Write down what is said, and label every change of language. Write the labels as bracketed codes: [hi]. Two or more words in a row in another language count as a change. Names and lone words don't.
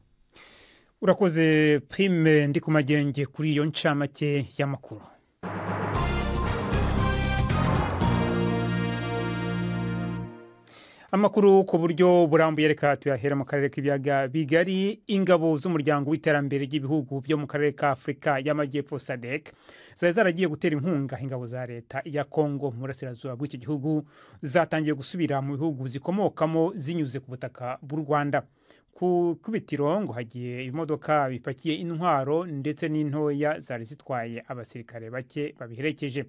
[rw] urakoze Prime ndi kumagenge kuri iyo ncamake y'amakuru. Amakuru ku buryo burambuye reka tuyahera mu karere k'ibiyaga bigari. Ingabo z'umuryango w'iterambere ry'ibihugu byo mu karere ka Afrika y'Amajyepfo SADC zaragiye gutera inkunga ingabo za leta ya Kongo mu burasirazuba bw'iki gihugu, zatangiye gusubira mu bihugu zikomokamo zinyuze ku butaka bw'u Rwanda. Ku bitiro ngo hagiye imodoka bipakiye intwaro ndetse n'intoya zari zitwaye abasirikare bake babiherekeje.